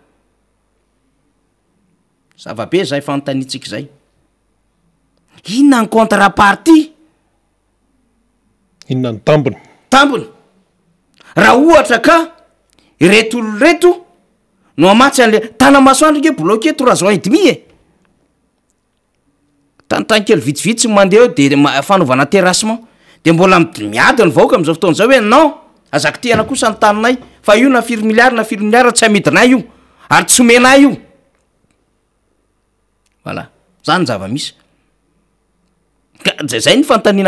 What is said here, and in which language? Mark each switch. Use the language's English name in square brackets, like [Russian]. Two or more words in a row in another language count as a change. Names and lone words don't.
[Malagasy] Zavabe zay fantanitsika zay. Inona ny contrepartie? Inona ny tambony? Tambony. raha ohatra ka ireto olo reto no amatsy an'le tanamasoandro ke [French] bloqué 3 ans et demi [Malagasy] e tantankely vitsivitsy mandeha eo de fanaovana terrassement de mbola miady ny vahoaka am'izao fotoana zao hoe non azako tiana kosa ny taninay fa io na 4 milliard tsy amidinay io ary tsy omenay io voilà zany zava-misy zay ny fantaniana